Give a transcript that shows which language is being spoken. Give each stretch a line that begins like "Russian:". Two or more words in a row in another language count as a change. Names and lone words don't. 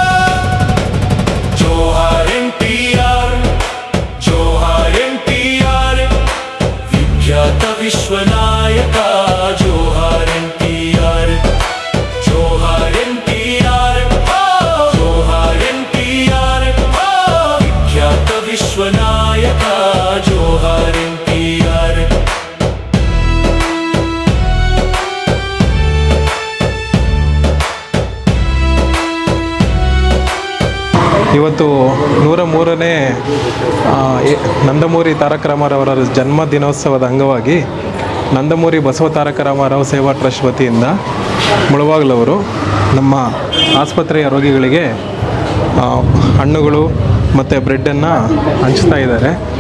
Telugu: జోహార్ ఎన్టీఆర్, జోహార్ ఎన్టీఆర్, విఖ్యాత విశ్వనాయక. జోహార్ ఎన్టీఆర్, జోహార్ ఎన్టీఆర్, జోహార్ ఎన్టీఆర్, విఖ్యాత విశ్వనాయక. జోహార్ ఎన్టీఆర్.
Kannada: ಇವತ್ತು 103ನೇ ನಂದಮೂರಿ ತಾರಕ ರಾಮಾರವರ ಜನ್ಮ ದಿನೋತ್ಸವದ ಅಂಗವಾಗಿ ನಂದಮೂರಿ ಬಸವ ತಾರಕ ರಾಮಾರಾವ್ ಸೇವಾ ಟ್ರಸ್ಟ್ ವತಿಯಿಂದ ಮುಳಬಾಗಿಲವರು ನಮ್ಮ ಆಸ್ಪತ್ರೆಯ ರೋಗಿಗಳಿಗೆ ಹಣ್ಣುಗಳು ಮತ್ತು ಬ್ರೆಡ್ಡನ್ನು ಹಂಚ್ತಾ ಇದ್ದಾರೆ.